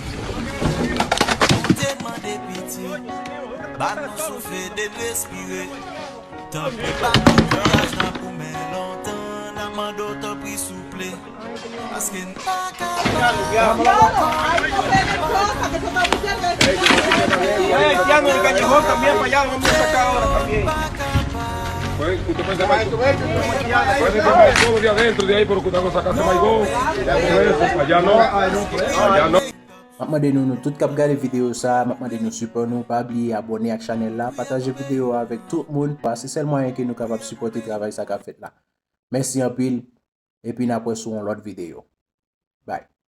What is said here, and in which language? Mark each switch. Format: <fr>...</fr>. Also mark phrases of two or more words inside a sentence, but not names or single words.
<ht>Ou te mande piti, ba nou soufle de respire. Tanpi ba nou kouraj nan pou men lontan, nan mando tanpi souple. Paske nou pa ka</ht> <es>Eh, ya no le callejón también para allá, vamos a sacar ahora también. Pues, usted puede tomar, puede tomar todo de adentro de ahí, pero cuando sacaste maigón, eso, allá no, allá no.</es> <ht>M ap mande nou, nou tout k ap gade videyo sa, m ap mande nou sipòt nou, pa bliye abone ak chanèl la, pataje videyo avèk tout moun, paske se l mwayen ke nou kapab sipòte travay sa k ap fèt la. Mèsi anpil, epi n ap wè sou yon lòt videyo.</ht> <en>Bye.</en>